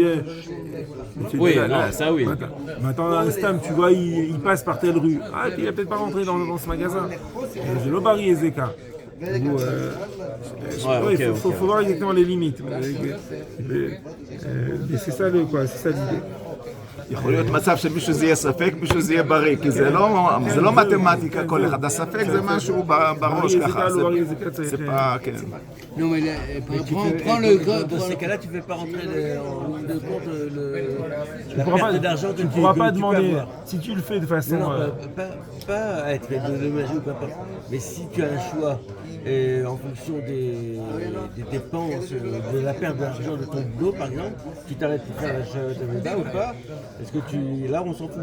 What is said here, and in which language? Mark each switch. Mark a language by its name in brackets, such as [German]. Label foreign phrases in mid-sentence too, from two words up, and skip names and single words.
[French] Oui, non, ça oui. Maintenant, un stam, tu vois, il passe par telle rue. Ah, puis il va peut-être pas rentrer dans ce magasin. C'est le Bari et Zeka. Il faut voir exactement les limites. Mais c'est ça l'idée. [Hebrew] יכול להיות מצב שמישהו זה יהיה ספק, מישהו זה יהיה בריא, כי זה לא מתמטיקה כל אחד, הספק זה משהו בראש ככה, זה pas, כן. [French] Non mais prends le Dans ces cas-là, tu ne fais pas rentrer en ligne de compte la pourras perte pas- d'argent tu que ne pourras que pas tu peux demander, avoir. si tu le fais de façon... Non, pas être dédommagé ou peu importe. Mais si tu as un choix en fonction des dépenses, de la perte d'argent de ton boulot par exemple, tu t'arrêtes de faire la Shabbat ou pas, est-ce que là on s'en fout?